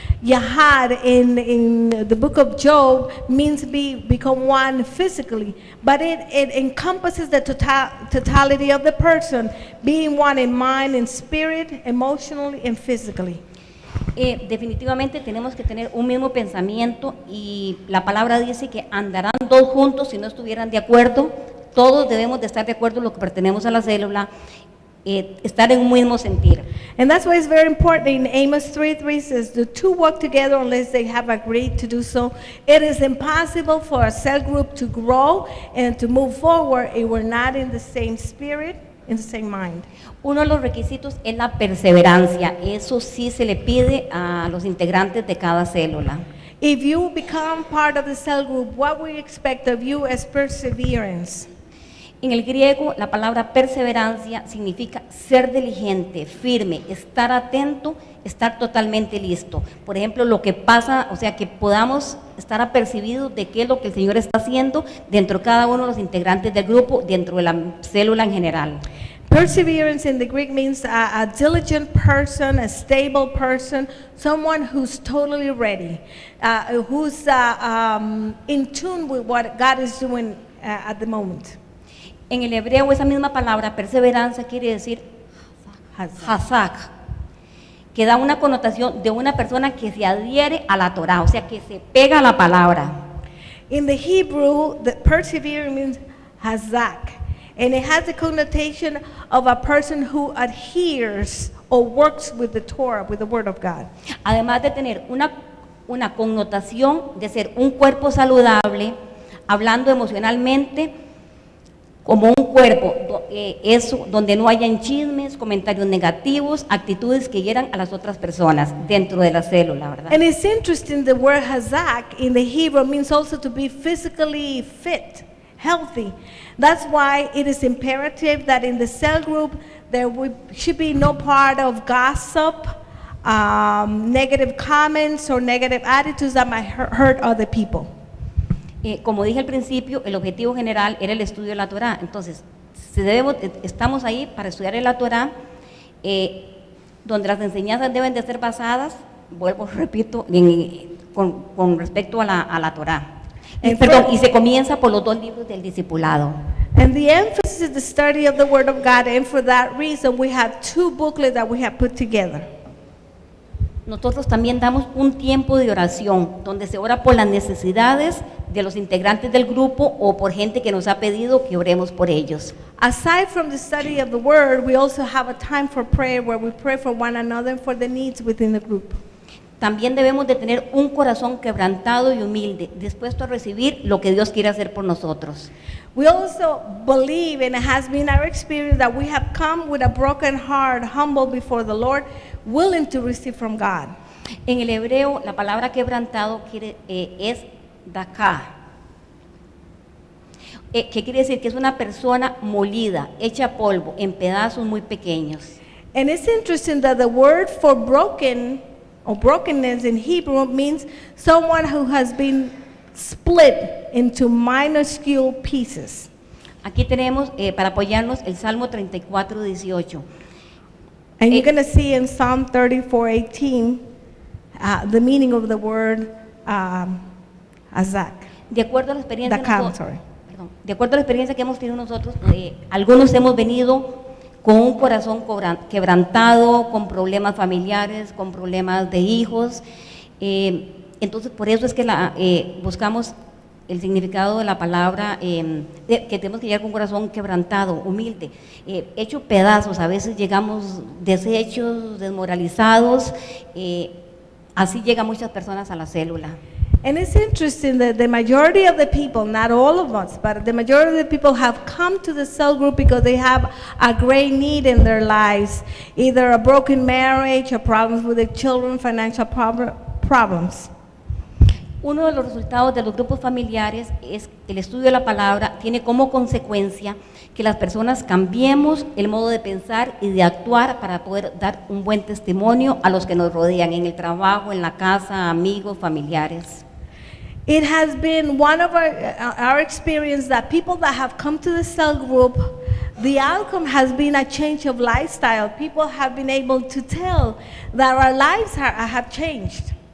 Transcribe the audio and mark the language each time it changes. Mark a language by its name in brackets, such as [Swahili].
[English] Yahad in the book of Job means become one physically, but it encompasses the totality of the person, being one in mind and spirit, emotionally and physically. [Spanish] Definitivamente tenemos que tener un mismo pensamiento y la palabra dice que andarán 2 juntos si no estuvieran de acuerdo. Todos debemos de estar de acuerdo los que pertenecemos a la célula, estar en un mismo sentir. [English] And that's why it's very important in Amos 3:3 says the two work together unless they have agreed to do so. It is impossible for a cell group to grow and to move forward if we're not in the same spirit, in the same mind. [Spanish] Uno de los requisitos es la perseverancia. Eso sí se le pide a los integrantes de cada célula. [English] If you become part of the cell group, what we expect of you is perseverance. [Spanish] En el griego, la palabra perseverancia significa ser diligente, firme, estar atento, estar totalmente listo. Por ejemplo, lo que pasa, o sea, que podamos estar apercibidos de qué es lo que el Señor está haciendo dentro de cada uno de los integrantes del grupo, dentro de la célula en general. [English] Perseverance in the Greek means a diligent person, a stable person, someone who's totally ready, who's in tune with what God is doing at the moment. [Spanish] En el hebreo esa misma palabra, perseverancia, quiere decir hazak, que da una connotación de una persona que se adhiere a la Torah, o sea, que se pega a la palabra. [English] In the Hebrew, the persevering means hazak, and it has the connotation of a person who adheres or works with the Torah, with the Word of God. [Spanish] Además de tener una connotación de ser un cuerpo saludable, hablando emocionalmente, como un cuerpo, eso, donde no hayan chismes, comentarios negativos, actitudes que hieran a las otras personas dentro de la célula, ¿verdad? [English] And it's interesting, the word hazak in the Hebrew means also to be physically fit, healthy. That's why it is imperative that in the cell group there should be no part of gossip, negative comments or negative attitudes that might hurt other people. [Spanish] Como dije al principio, el objetivo general era el estudio de la Torá. Entonces, estamos ahí para estudiar la Torá, donde las enseñanzas deben de ser basadas, vuelvo, repito, con respecto a la Torá. Y se comienza por los 2 libros del discipulado. [English] And the emphasis is the study of the Word of God, and for that reason we have 2 booklets that we have put together. [Spanish] Nosotros también damos un tiempo de oración, donde se ora por las necesidades de los integrantes del grupo o por gente que nos ha pedido que oremos por ellos. [English] Aside from the study of the Word, we also have a time for prayer where we pray for one another and for the needs within the group. [Spanish] También debemos de tener un corazón quebrantado y humilde, dispuesto a recibir lo que Dios quiere hacer por nosotros. [English] We also believe, and it has been our experience, that we have come with a broken heart, humble before the Lord, willing to receive from God. [Spanish] En el hebreo, la palabra quebrantado es daká, que quiere decir que es una persona molida, hecha polvo, en pedazos muy pequeños. [English] And it's interesting that the word for broken or brokenness in Hebrew means someone who has been split into minuscule pieces. [Spanish] Aquí tenemos, para apoyarnos, el Salmo 34:18. [English] And you're going to see in Psalm 34:18 the meaning of the word azak. [Spanish] De acuerdo a la experiencia, De acuerdo a la experiencia que hemos tenido nosotros, algunos hemos venido con un corazón quebrantado, con problemas familiares, con problemas de hijos. Entonces, por eso es que buscamos el significado de la palabra, que tenemos que llegar con un corazón quebrantado, humilde, hecho pedazos. A veces llegamos deshechos, desmoralizados, así llegan muchas personas a la célula. [English] And it's interesting that the majority of the people, not all of us, but the majority of the people have come to the cell group because they have a great need in their lives, either a broken marriage, or problems with their children, financial problems. [Spanish] Uno de los resultados de los grupos familiares es el estudio de la palabra, tiene como consecuencia que las personas cambiemos el modo de pensar y de actuar para poder dar un buen testimonio a los que nos rodean en el trabajo, en la casa, amigos, familiares. [English] It has been one of our experience that people that have come to the cell group, the outcome has been a change of lifestyle. People have been able to tell that our lives have changed.